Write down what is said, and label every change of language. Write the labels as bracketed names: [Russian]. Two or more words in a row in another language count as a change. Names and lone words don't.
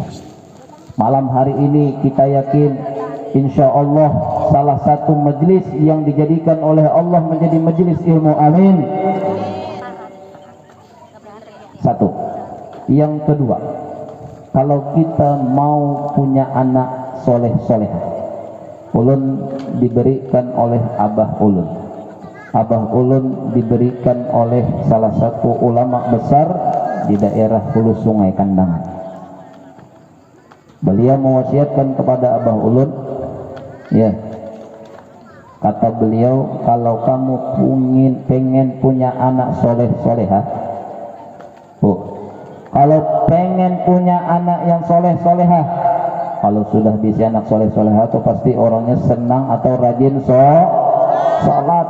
[Indonesian] Malam hari ini kita yakin [Arabic] insya Allah [Indonesian] salah satu majelis yang dijadikan oleh Allah menjadi majelis ilmu. Amin. Satu. Yang kedua, kalau kita mau punya anak soleh solehah, ulun diberikan oleh Abah Ulun. Abah Ulun diberikan oleh salah satu ulama besar di daerah Hulu Sungai Kandangan. Beliau mewasiatkan kepada Abah Ulun, ya, kata beliau, kalau kamu pengen punya anak soleh solehah, kalau pengen punya anak yang soleh solehah, kalau sudah bisa anak soleh solehah itu pasti orangnya senang atau rajin sholat.